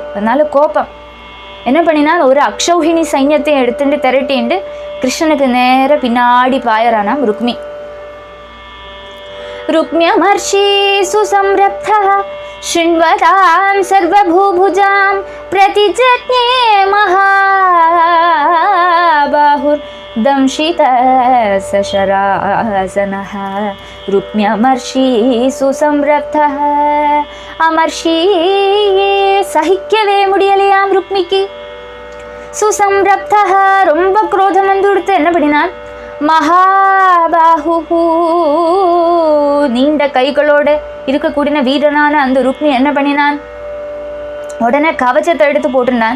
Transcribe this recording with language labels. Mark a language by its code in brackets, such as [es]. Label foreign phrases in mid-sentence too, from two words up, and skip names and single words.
[ta] அதனால கோபம் என்ன பண்ணினால் ஒரு அக்ஷௌஹிணி சைன்யத்தை எடுத்துட்டு திரட்டிண்டு கிருஷ்ணனுக்கு நேர பின்னாடி பாயறானாம் ருக்மி. [sa] रुक्म्यमर्षी सुसंरब्धः शृण्वतां सर्वभूभुजां प्रतिजज्ञे महाबाहुः दंशितः शरासनः रुक्म्यमर्षि सुसंरब्धः. [ta] अमर्षि சகிக்கவே முடியலையாம் ருக்மிக்கு. சுசம்ரப்தः ரொம்ப குரோதம் வந்துடுத்து. என்ன பண்ணினான், மகாபாஹு நீண்ட கைகளோடு இருக்கக்கூடிய வீரனான அந்த ருக்மி என்ன பண்ணினான், உடனே கவச்சத்தை எடுத்து போட்டுனான்.